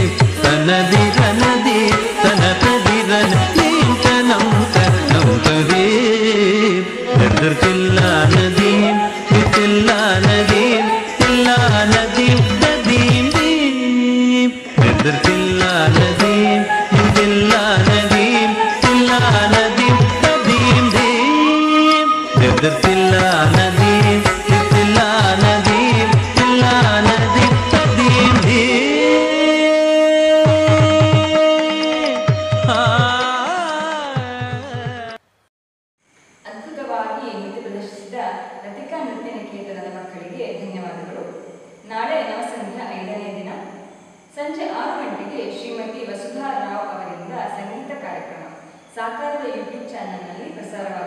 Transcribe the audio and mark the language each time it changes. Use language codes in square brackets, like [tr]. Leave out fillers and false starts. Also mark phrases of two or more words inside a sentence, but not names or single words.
[kn] ತನದಿ ತನದಿ ತನದಿ ರನ ದೀಂ ತನಂ ತನಂ ತದೀಂ ನದಿರ್ತಿಲ್ಲ ನದೀಂ ತಿಲ್ಲ ನದೀಂ ತಿಲ್ಲ ನದೀಂ ತದೀಂ ದೀಂ ನದಿರ್ತಿಲ್ಲ ನದೀಂ ತಿಲ್ಲ ನದೀಂ ತಿಲ್ಲ ನದೀಂ ತದೀಂ ದೀಂ ನದಿರ್ತಿಲ್ಲ ನದೀಂ ತಿಲ್ಲ ನದೀಂ ತಿಲ್ಲ ನದೀಂ ತದೀಂ ದೀಂ ಅದ್ಭುತವಾಗಿ ನೃತ್ಯ ಪ್ರದರ್ಶಿಸಿದ ಲತಿಕಾ ನೃತ್ಯ ನಿಕೇತನದ ಮಕ್ಕಳಿಗೆ ಧನ್ಯವಾದಗಳು. ನಾಳೆ ನವಸಂಧ್ಯಾ 5ನೇ ದಿನ ಸಂಜೆ 6 ಗಂಟೆಗೆ ಶ್ರೀಮತಿ ವಸುಧಾ ರಾವ್ ಅವರಿಂದ ಸಂಗೀತ ಕಾರ್ಯಕ್ರಮ ಸಾಕಾರದ ಯೂಟ್ಯೂಬ್ ಚಾನೆಲ್ನಲ್ಲಿ ಪ್ರಸಾರವಾಗಲಿದೆ.